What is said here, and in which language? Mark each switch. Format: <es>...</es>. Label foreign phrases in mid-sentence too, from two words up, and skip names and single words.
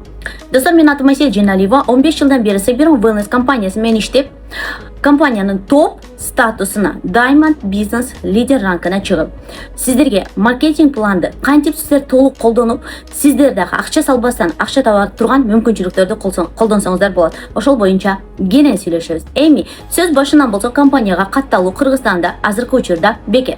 <ky>Достар, мен атым Айсел Жиналиева. 15 жылдан бері Сабирон Wellness компаниясымен иштеп, компанияның топ статусына Diamond Business Leader ранкына чыгып, сиздерге маркетинг планды кантип сиздер толук колдонуп, сиздер дагы акча салбастан акча таба турган мүмкүнчүлүктөрдү колдонсоңуздар болот. Ошол боюнча кенен сүйлөшөбүз. Эми сөз башынан болсо, компанияга катталуу Кыргызстанда азыркы учурда бекер.</ky>